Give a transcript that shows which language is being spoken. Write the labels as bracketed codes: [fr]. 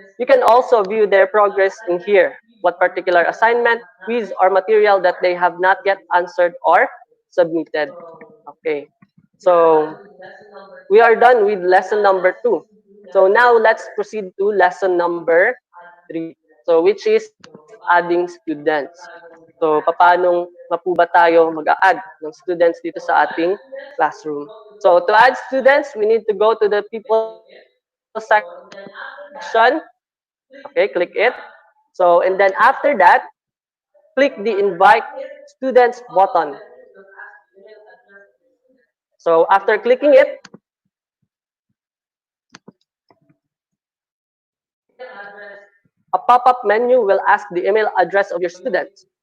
[en] You can also view their progress in here. What particular assignment, quiz, or material that they have not yet answered or submitted. Okay. So we are done with lesson number 2. So now let's proceed to lesson number 3. So which is adding students. [tl] So paanong mapuba tayo mag-a-add ng students dito sa ating classroom. [en] So to add students, we need to go to the people section. Okay, click it. So and then after that, click the invite students button. So after clicking it, a pop-up menu will ask the email address of your students.